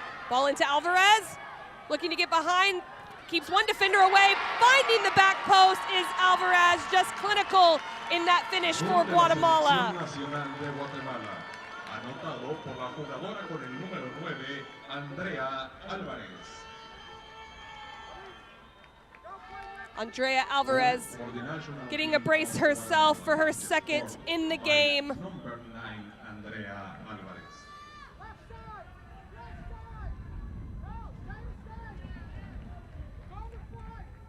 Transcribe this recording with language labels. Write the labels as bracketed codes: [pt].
[en] Ball into Alvarez, looking to get behind, keeps one defender away. Finding the back post is Alvarez, just clinical in that finish for Guatemala. [es] Nacional de Guatemala, anotado por la jugadora con el número 9, Andrea Álvarez. [en] Andrea Alvarez getting a brace herself for her second in the game. Number 9, Andrea Álvarez. Left side! Left side! Go! Stay! Go to front!